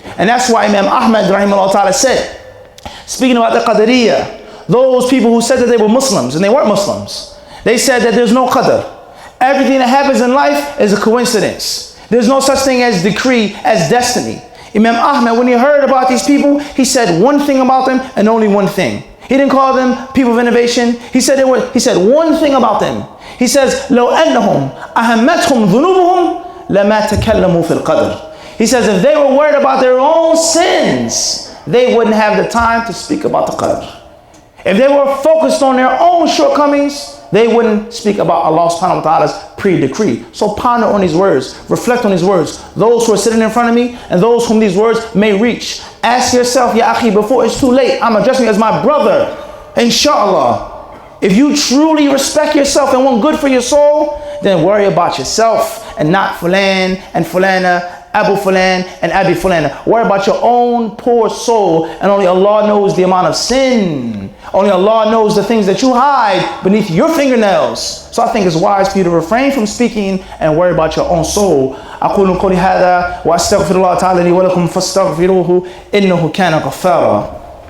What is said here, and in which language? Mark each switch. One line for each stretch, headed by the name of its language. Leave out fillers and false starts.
English: And that's why Imam Ahmad rahimahullah ta'ala said, speaking about the Qadariyah, those people who said that they were Muslims and they weren't Muslims, they said that there's no qadr. Everything that happens in life is a coincidence. There's no such thing as decree, as destiny. Imam Ahmad, when he heard about these people, he said one thing about them and only one thing. He didn't call them people of innovation. He said one thing about them. He says,
Arabic: لو أنهم أهمتهم ذنوبهم لما تكلموا في القدر.
English: He says if they were worried about their own sins, they wouldn't have the time to speak about the qadr. If they were focused on their own shortcomings, they wouldn't speak about Allah subhanahu wa ta'ala's pre-decree. So ponder on these words, reflect on these words. Those who are sitting in front of me and those whom these words may reach. Ask yourself, Ya akhi, before it's too late. I'm addressing you as my brother, inshallah. If you truly respect yourself and want good for your soul, then worry about yourself and not fulan and fulana, Abu Fulan and Abi Fulana. Worry about your own poor soul, and only Allah knows the amount of sin. Only Allah knows the things that you hide beneath your fingernails. So I think it's wise for you to refrain from speaking and worry about your own soul.
Arabic: أقول قولي هذا وأستغفر الله تعالى لي ولكم فاستغفروه إنه كان غفارا.